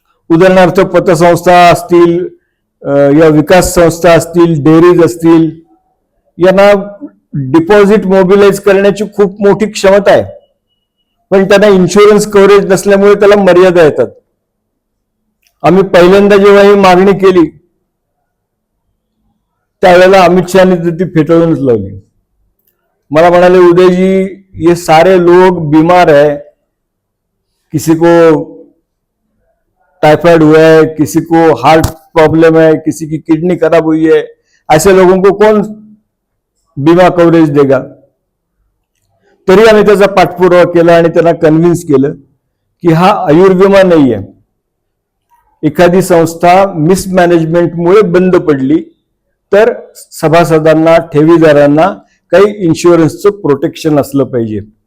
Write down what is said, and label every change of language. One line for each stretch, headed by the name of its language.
Marathi: उदाहरणार्थ पतसंस्था असतील या विकास संस्था असतील, डेअरीज असतील, यांना डिपॉझिट मोबिलाइज करण्याची खूप मोठी क्षमता आहे, पण त्यांना इन्शुरन्स कव्हरेज नसल्यामुळे त्याला मर्यादा येतात. आम्ही पहिल्यांदा जेव्हा ही मागणी केली त्यावेळेला अमित शहानी ती फेटाळूनच लावली. मला म्हणाले,
Hindi: उदय जी ये सारे लोग बीमार है, किसी को टाइफाइड हुआ है, किसी को हार्ट प्रॉब्लम है, किसी की किडनी खराब हुई है, ऐसे लोगों को कौन बीमा कवरेज देगा.
Marathi: तरी आम्ही त्याचा पाठपुरावा केला आणि त्यांना कन्व्हिन्स केलं की हा आयुर्विमा नाही आहे. एखादी संस्था मिसमॅनेजमेंटमुळे बंद पडली तर सभासदांना, ठेवीदारांना काही इन्शुरन्सचं प्रोटेक्शन असलं पाहिजे.